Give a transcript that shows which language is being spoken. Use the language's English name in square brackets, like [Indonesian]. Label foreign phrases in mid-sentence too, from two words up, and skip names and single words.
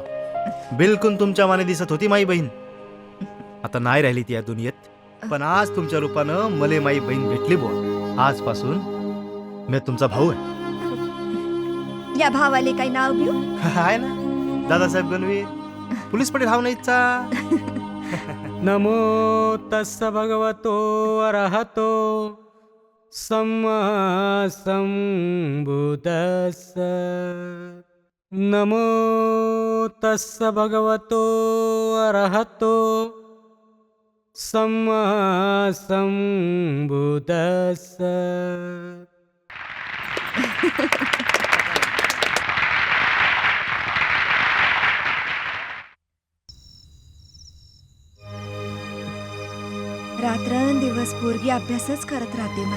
[Marathi] बिलकुल तुमच्या माने दिसत होती माई बहीण. आता नाही राहिली ती या दुनियेत, पण आज तुमच्या रूपानं मले माई बहीण भेटली बुवा. आजपासून मी तुमचा भाऊ आहे. या भावाले काही नाव घेऊ? आहे ना, दादासाहेब गणवी, पोलीस पाटील हाव नाहीचा. [Pali] नमो तस्स भगवतो अरहतो सम्मा संबुद्धस्स. नमो तस्स भगवतो अरहतो सम्मा संबुद्धस्स. [Marathi] रात्रंदिवस पोरगी अभ्यासच करत राहते माय.